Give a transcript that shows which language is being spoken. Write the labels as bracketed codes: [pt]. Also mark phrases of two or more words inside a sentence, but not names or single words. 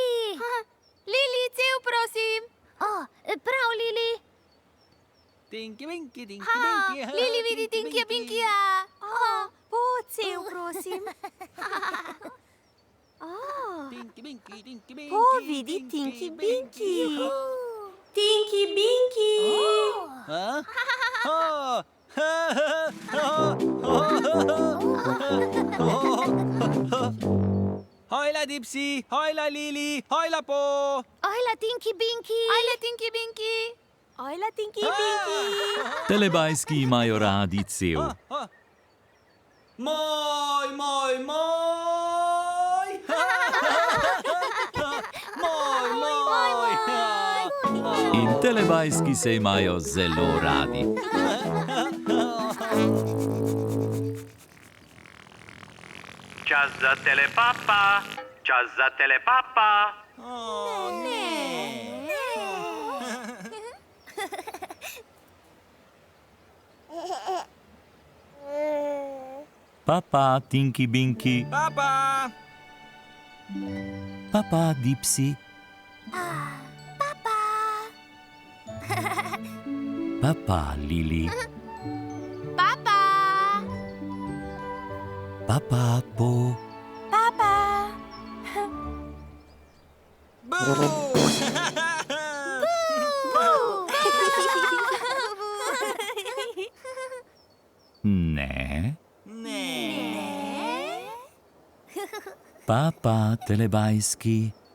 [sl] Lili, cev, prosim. Prav, Lili. Tinky Winky, Tinky Ha, Winky. Lili vidi Tinky Binkija. Po, cev, prosim. Tinky Winky, Tinky Winky. Po, vidi Tinky Binky. Tinky Binky. Ha? Hojla, Dipsy! Hojla, Lili! Hojla, Po! Ojla, Tinky Binky! Hola, Tinky Binky. Hola, Tinky Binky. Telebajski imajo radi cev. Moj, moj, moj! Moj, moj! In telebajski se imajo zelo radi. Čas za telepapa. Čas za telepapa. Papa, Tinky Binky. Papa! Papa, Dipsy. Papa, Lili. Papa. Papa, Po. Papa. Ne. Ne. Papa, telebajski.